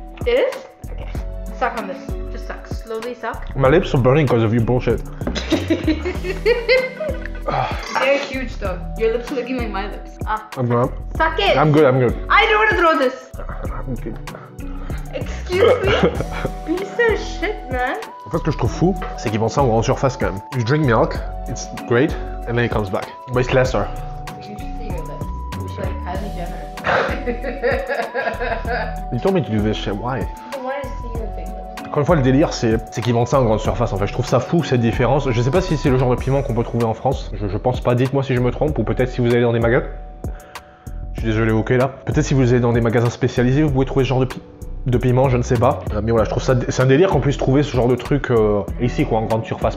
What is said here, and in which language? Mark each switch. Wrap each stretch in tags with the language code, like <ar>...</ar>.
<en>It is? Okay. Suck on this. Just suck. Slowly suck. My lips are burning because of your bullshit. They're huge though. Your lips are looking like my lips. I'm good. Suck it! I'm good. I don't want to throw this! I'm good. Excuse me? Piece of shit, man.</en> <fr>En fait, ce que je trouve fou, c'est qu'ils vendent ça en grande surface quand même.</fr> <en>You drink milk, it's great, and then it comes back. But it's lesser. You should see your lips. You should like Kylie Jenner. You told me to do this shit, why? I wanted to see your big lips.</en> <fr>Encore une fois, le délire, c'est qu'ils vendent ça en grande surface. En fait, je trouve ça fou cette différence. Je sais pas si c'est le genre de piment qu'on peut trouver en France. Je pense pas. Dites-moi si je me trompe, ou peut-être si vous allez dans des magasins. Je suis désolé, ok là. Peut-être si vous allez dans des magasins spécialisés, vous pouvez trouver ce genre de piment, je ne sais pas. Mais voilà, je trouve ça, c'est un délire qu'on puisse trouver ce genre de truc ici, quoi, en grande surface.</fr>